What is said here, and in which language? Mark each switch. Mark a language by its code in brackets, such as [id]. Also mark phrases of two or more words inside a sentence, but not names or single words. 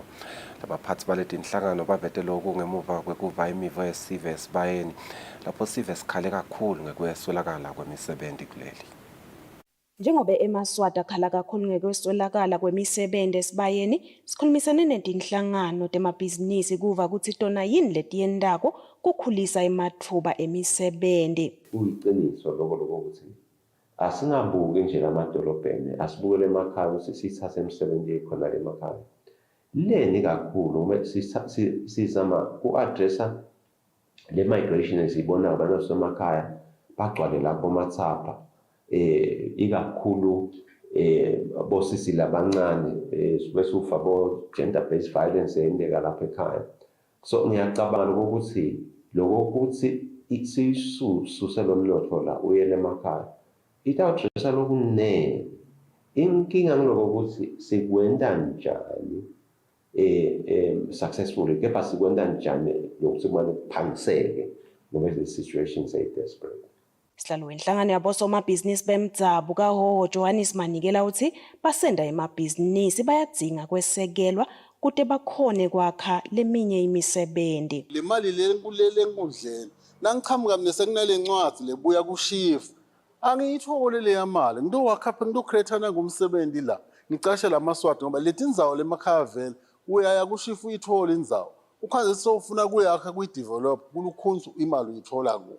[ss] Labaphatsi baletinhlangano bavete lokhu ngemuva kwekuva imivo yesive esibayeni lapho sive sikhale kakhulu ngekweswelakala kwemisebenzi kuleli. Njengoba eMaswati akhala kakhulu ngekweswelakala kwemisebenzi esibayeni, sikhulumisane netinhlangano temabhizinisi kuva ukuthi tona yini letiyentako kukhulisa ematfuba emisebenzi. Kuyiqiniso lokho ukuthi asingabuki nje lamadolobheni, asibukele emakhaya ukuthi sithathe imisebenzi khona emakhaya. Leni kakhulu uma sizama ku-addressa le migration esiyibona abantu basemakhaya bagcwale lapho mathapha ikakhulu bosisi labancane bese ufa bo [en] gender based violence [ss] eyendeka lapha ekhaya. So ngiyacabanga ukuthi lokho ukuthi isisuselo umnotho la uyele emakhaya ita-addressa lokunene. Inkinga ngiloko ukuthi sikwenta njani successfully, kepha sikwenta njani lokuthi kumele kuphangiseke ngoba [en] the situation is desperate. [ss] Sihlalo wenhlangano yabosomabhizinisi bemdzabu kaHoho Johannes Manikela uthi basenda emabhizinisi bayadzinga kwesekelwa kude bakhone kwakha leminye imisebenzi. Le mali lenkulele enkundleni nangiqhamuka mina sekunale ncwadi lebuya kushifu angiyithole le yamali ngidowakhapha ngidocreate ngomsebenzi la ngicashe lamaswati ngoba leti indzawo lemakhaya vele uyaya kushifu uyithola indzawo ukhanze sofuna kuyakha kuyidevelop kulukhunzu imali uyithola ku.